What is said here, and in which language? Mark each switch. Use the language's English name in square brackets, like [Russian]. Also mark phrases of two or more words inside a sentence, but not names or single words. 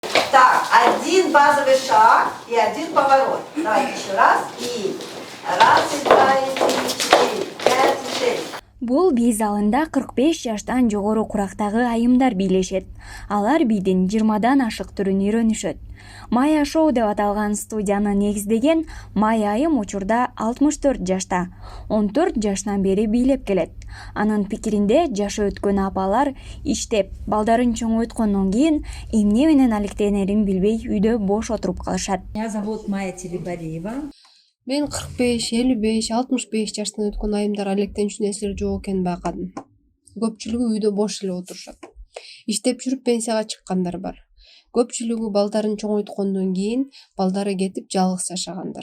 [Russian] Так, один базовый шаг и один поворот. Давайте еще раз. И раз, и два, и три, и четыре, пять, и шесть. [Kyrgyz] Бул би залында 45 жаштан жогору курактагы айымдар бийлешет. Алар бидин 20дан ашык түрүн үйрөнүшөт. Майя шоу деп аталган студияны негиздеген Майя айым учурда 64 жашта, 14 жаштан бери бийлеп келет. Анын пикиринде жашы өткөн апалар иштеп, балдарын чоңойткондон кийин эмне менен алектенерин билбей үйдө бош отуруп калышат. [Russian] Меня зовут Майя Телебалиева. [Kyrgyz] Мен 45, 55, 65 жаштан өткөн айымдар алектенчү нерселер жок экенин байкадым. Көпчүлүгү үйдө бош эле отурушат. Иштеп жүрүп пенсияга чыккандар бар. Көпчүлүгү балдарын чоңойткондон кийин балдары кетип жалгыз жашагандар.